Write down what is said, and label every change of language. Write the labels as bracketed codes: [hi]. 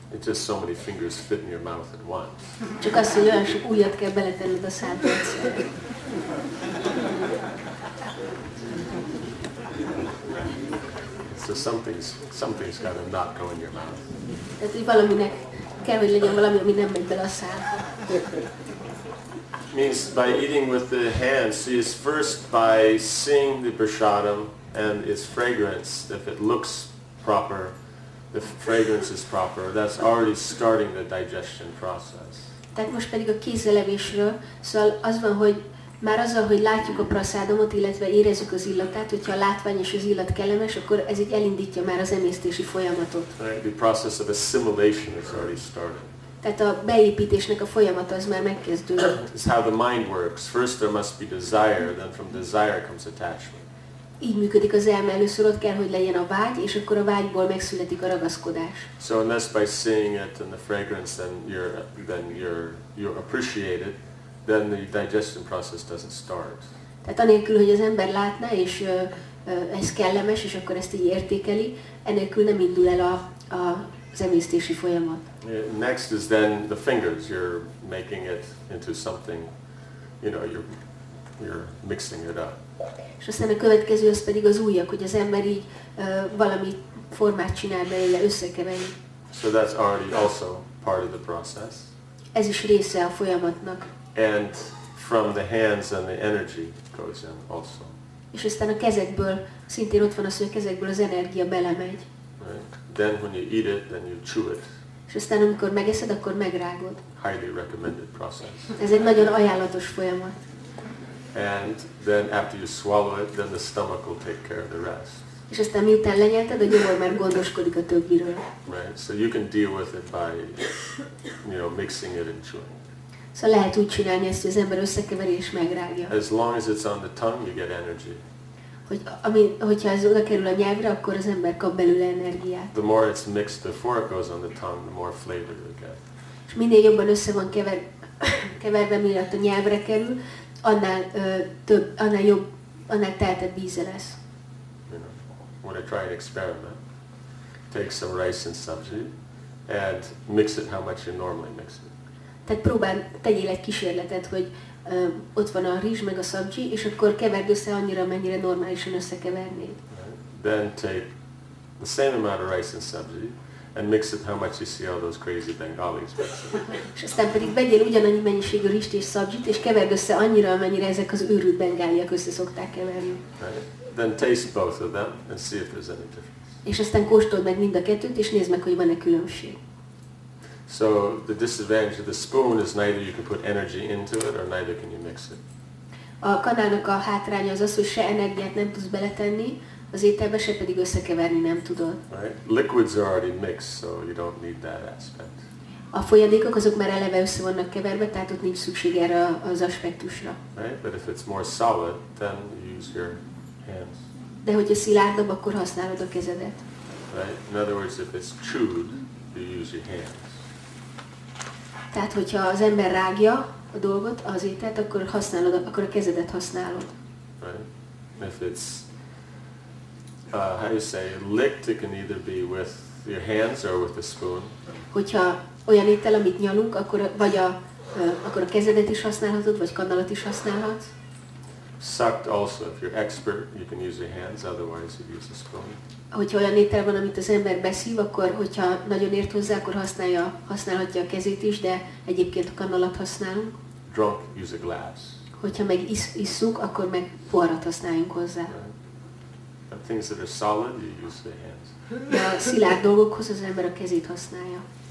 [en] It's just so many fingers fit in your mouth at once. [hu] Csak az, hogy olyan sok ujjat kell beletenned a szádba egyszerre. [en] So something's got to not go in your mouth. [hu] Tehát, hogy valaminek kell, hogy legyen valami, ami nem megy bele a szádba. [en] Means by eating with the hands, is first by seeing the prasadam and its fragrance, if it looks proper, the fragrance is proper, that's already starting the digestion process. [hu] Tehát most pedig a kézzelevésről, szóval az van, hogy már azzal, hogy látjuk a praszádomot, illetve érezzük az illatát, hogyha a látvány és az illat kellemes, akkor ez így elindítja már az emésztési folyamatot. [en] Right? The process of assimilation is already started. [hu] Tehát a beépítésnek a folyamata az már megkezdődött. [en] It's how the mind works. First there must be desire, then from desire comes attachment. [hu] Így működik az elme, először ott kell, hogy legyen a vágy, és akkor a vágyból megszületik a ragaszkodás. [en] So unless by seeing it and the fragrance, then you're appreciated, then the digestion process doesn't start. [hu] Tehát anélkül, hogy az ember látná, és ez kellemes, és akkor ezt így értékeli, enélkül nem indul el az emésztési folyamat. [en] Next is then the fingers. You're making it into something, you're mixing it up. [hu] És aztán a következő az pedig az ujjak, hogy az ember így valami formát csinál belőle, összekeveri. [en] So that's already also part of the process. [hu] Ez is része a folyamatnak. [en] And from the hands and the energy goes in also. [hu] És aztán a kezekből, szintén ott van az, hogy a kezekből az energia belemegy. [en] Right? Then when you eat it, then you chew it. [hu] És aztán amikor megeszed, akkor megrágod. [en] Highly recommended process. [hu] Ez egy nagyon ajánlatos folyamat. [en] And then after you swallow it, then the stomach will take care of the rest. [hu] És aztán miután lenyelted, a gyomor már gondoskodik a többiről. [en] Right? So you can deal with it by, mixing it and chewing. [hu] Szóval lehet úgy csinálni ezt, hogy az ember összekeveri és megrágja. [en] As long as it's on the tongue, you get energy. [hu] Hogyha ez oda kerül a nyelvre, akkor az ember kap belőle energiát. [en] The more it's mixed before it goes on the tongue, the more flavor you get. [hu] És minél jobban össze van keverve, mielőtt a nyelvre kerül, annál jobb, annál teltebb íze lesz. [en] Want to try an experiment? Take some rice and sabji and mix it how much you normally mix it. [hu] Tehát tegyél egy kísérletet, hogy ott van a rizs meg a szabdzsi, és akkor keverd össze annyira, amennyire normálisan összekevernéd. [en] Then take the same amount of rice and sabji and mix it how much you see all those crazy Bengalis mixing. [hu] És aztán pedig vegyél ugyanannyi mennyiségű rizst és szabdzsit, és keverd össze annyira, amennyire ezek az őrült bengáliak össze szokták keverni. [en] Right? Then taste both of them and see if there's any difference. [hu] És aztán kóstold meg mind a kettőt, és nézd meg, hogy van-e különbség. [en] So the disadvantage of the spoon is neither you can put energy into it or neither can you mix it. [hu] A kanálnak a hátránya az az, hogy se energiát nem tudsz beletenni az ételbe, se pedig összekeverni nem tudod. [en] Right? Liquids are already mixed, so you don't need that aspect. [hu] A folyadékok azok már eleve össze vannak keverve, tehát ott nincs szükség erre az aspektusra. [en] Right? But if it's more solid, then you use your hands. [hu] De hogyha szilárdabb, akkor használod a kezedet. [en] Right? In other words, if it's chewed, you use your hands. [hu] Tehát, hogyha az ember rágja a dolgot, az ételt, akkor a kezedet használod. [en] Right? If it's, how you say, licked, it can either be with your hands or with a spoon. [hu] Hogyha olyan étel, amit nyalunk, akkor akkor a kezedet is használhatod, vagy kanalat is használhatsz. [en] Sucked also, if you're expert, you can use your hands, otherwise you use a spoon. [hu] Hogyha olyan étel van, amit az ember beszív, akkor hogyha nagyon ért hozzá, akkor használhatja a kezét is, de egyébként a kanalat használunk. [en] Drunk, use a glass. [hu] Hogyha meg isszuk, akkor meg poharat használjunk hozzá. [en] Right? And things that are solid, you use their hands. [hu] De a szilárd dolgokhoz az ember a kezét használja.